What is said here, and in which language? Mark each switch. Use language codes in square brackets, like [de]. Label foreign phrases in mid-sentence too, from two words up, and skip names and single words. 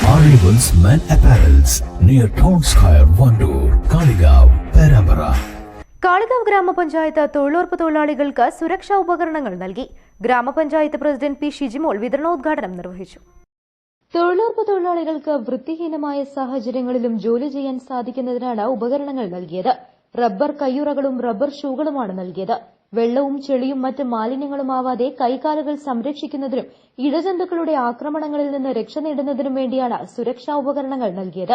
[en] Arrivals Men Apparels near Town Square, Vandoor, Kaligav, Perambara. [ml] കാളികാവ് ഗ്രാമപഞ്ചായത്ത് തൊഴിലുറപ്പ് തൊഴിലാളികൾക്ക് സുരക്ഷാ ഉപകരണങ്ങൾ നൽകി. ഗ്രാമപഞ്ചായത്ത് പ്രസിഡന്റ് പി ഷിജിമോൾ വിതരണോദ്ഘാടനം നിർവഹിച്ചു. തൊഴിലുറപ്പ് തൊഴിലാളികൾക്ക് വൃത്തിഹീനമായ സാഹചര്യങ്ങളിലും ജോലി ചെയ്യാൻ സാധിക്കുന്നതിനാണ് ഉപകരണങ്ങൾ നൽകിയത്. റബ്ബർ കയ്യുറകളും റബ്ബർ ഷൂകളുമാണ് നൽകിയത്. വെള്ളവും ചെളിയും മറ്റ് മാലിന്യങ്ങളുമാവാതെ കൈകാലുകൾ സംരക്ഷിക്കുന്നതിനും ഇഴജന്തുക്കളുടെ ആക്രമണങ്ങളിൽ നിന്ന് രക്ഷ നേടുന്നതിനും വേണ്ടിയാണ് സുരക്ഷാ ഉപകരണങ്ങൾ നൽകിയത്.